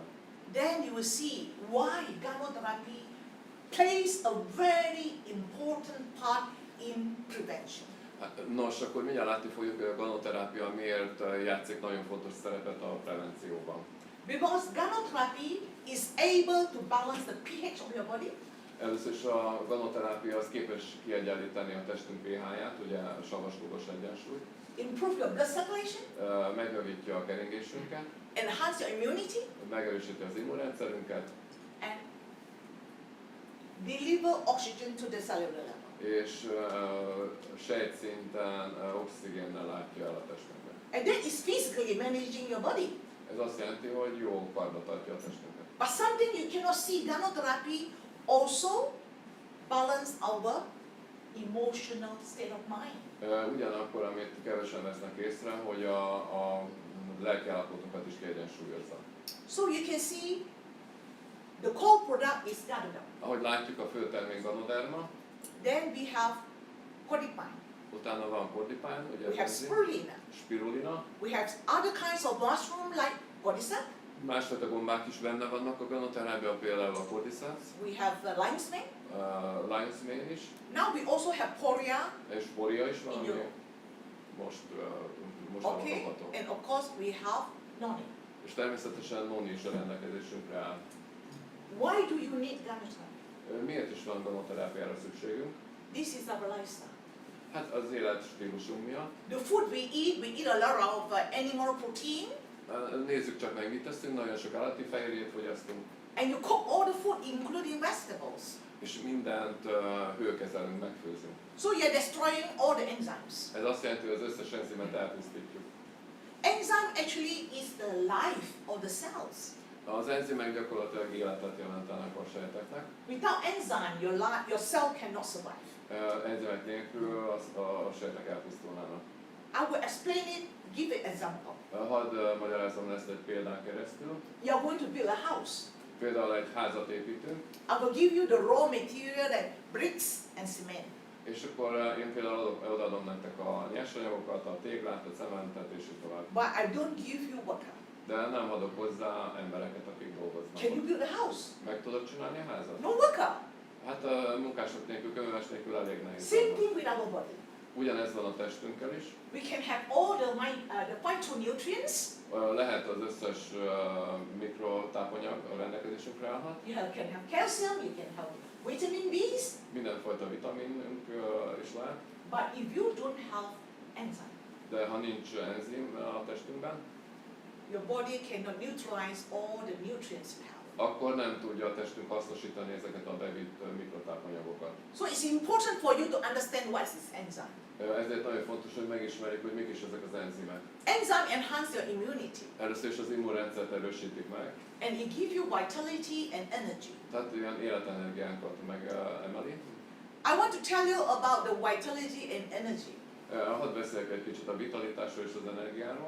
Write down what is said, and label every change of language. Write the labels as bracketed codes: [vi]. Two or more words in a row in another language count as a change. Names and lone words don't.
[en] Then you will see why Ganotherapy plays a very important part in prevention. [hu] Hát, nos, akkor mindjárt látni fogjuk, hogy a ganoterápia miért játszik nagyon fontos szerepet a prevencióban. [en] Because Ganotherapy is able to balance the pH of your body, [hu] Először is a ganoterápia az képes kiegyenlíteni a testünk pH-ját, ugye savas-dugos egyensúly, [en] improve your blood circulation, [hu] megjavítja a keringésünket, [en] enhance your immunity, [hu] megerősíti az immunrendszerünket, [en] and deliver oxygen to the cellular level. [hu] és sejtszinten oxigénnel látja el a testünket. [en] And that is physically managing your body. [hu] Ez azt jelenti, hogy jó karba tartja a testünket. [en] But something you cannot see, Ganotherapy also balance our emotional state of mind. [hu] Ugyanakkor, amit kevesen vesznek észre, hogy a lelkiállapotunkat is kiegyensúlyozza. [en] So you can see the core product is Ganoderma. [hu] Ahogy látjuk, a fő termék Ganoderma, [en] Then we have cordyceps. [hu] utána van cordyceps, ugye [en] We have [hu] ez [en] spirulina. [hu] spirulina, [en] We have other kinds of mushroom like cordyceps. [hu] másfajta gombák is benne vannak a Ganoterában, például a cordyceps, [en] We have lion's mane. lion's mane [hu] is, [en] Now we also have poria. [hu] és poria is van, [en] In [hu] ami [en] Europe. [hu] most [en] Okay. [hu] kapható. [en] And of course we have noni. [hu] És természetesen noni is a rendelkezésünkre áll. [en] Why do you need Ganotera? [hu] Miért is van ganoterápiára szükségünk? [en] This is our lifestyle. [hu] Hát az életstílusunk miatt. [en] The food we eat a lot of animal protein, [hu] Nézzük csak meg, mit teszünk, nagyon sok állati fehérjét fogyasztunk, [en] and you cook all the food, including vegetables. [hu] és mindent hőkezelünk, megfőzünk. [en] So you're destroying all the enzymes. [hu] Ez azt jelenti, hogy az összes enzimet elpusztítjuk. [en] Enzyme actually is the life of the cells. [hu] Az enzimek gyakorlatilag életet jelentenek a sejteknek. [en] Without enzyme, your cell cannot survive. [hu] Enzimek nélkül a sejtek elpusztulnának. [en] I will explain it, give an example. [hu] Hadd magyarázzam ezt egy példán keresztül. [en] You're going to build a house. [hu] Például egy házat építünk, [en] I will give you the raw material like bricks and cement. [hu] és akkor én például odaadom nektek a nyersanyagokat, a téglát, a cementet, és így tovább. [en] But I don't give you worker. [hu] De nem adok hozzá embereket, akik dolgoznak. [en] Can you build a house? [hu] Meg tudod csinálni a házat? [en] No worker. [hu] Hát munkások nélkül, köműves nélkül elég nehéz. [en] Same thing with our body. [hu] Ugyanez van a testünkkel is. [en] We can have all the phytonutrients. [hu] Lehet az összes mikrotápanyag a rendelkezésünkre állhat. [en] You can have calcium, you can have vitamin B's. [hu] Mindenfajta vitaminünk is lehet. [en] But if you don't have enzyme, [hu] De ha nincs enzim a testünkben, [en] your body cannot neutralize all the nutrients we have. [hu] akkor nem tudja a testünk hasznosítani ezeket a bevitt mikrotápanyagokat. [en] So it's important for you to understand what is enzyme. [hu] Ezért nagyon fontos, hogy megismerjük, hogy mik is ezek az enzimek. [en] Enzyme enhance your immunity [hu] Először is az immunrendszert erősítik meg, [en] and it give you vitality and energy. [hu] tehát ilyen életenergiánkat megemeli. [en] I want to tell you about the vitality and energy. [hu] Hadd beszéljek egy kicsit a vitalitásról és az energiáról.